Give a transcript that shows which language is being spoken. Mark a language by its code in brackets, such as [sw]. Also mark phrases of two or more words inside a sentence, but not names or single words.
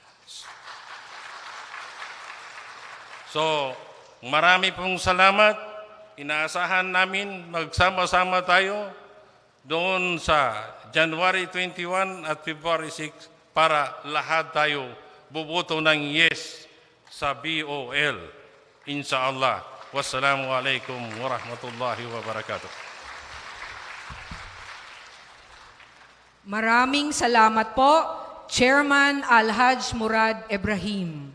[tl] So, marami pong salamat. Inaasahan namin magsama-sama tayo doon sa January 21 at February 6 para lahat tayo bubuto ng yes sa BOL. Insyaallah. [ar] والسلام عليكم ورحمة الله وبركاته. [tl] Maraming salamat po, Chairman Alhaj Murad Ibrahim.